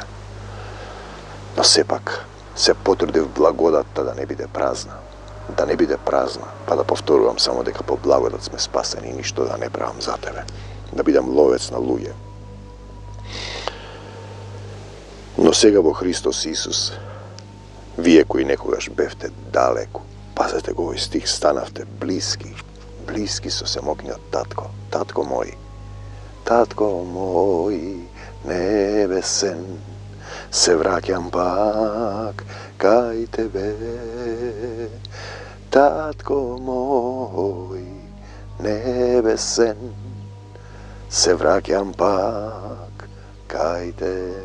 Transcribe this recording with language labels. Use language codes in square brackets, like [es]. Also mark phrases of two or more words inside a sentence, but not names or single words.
[mk] No sepak se potrudiv blagodata da ne bide prazna, pa da povtorujem samo deka po blagodat sme spaseni i ništo da ne pravam za tebe, da bidam lovec na luje. No сега во Христос Исус, вие кои некогаш бевте далеку, пазете го овој стих, станавте блиски со семокниот татко, татко мој небесен, се враќам пак кај тебе, татко мој небесен, се враќам пак кај тебе.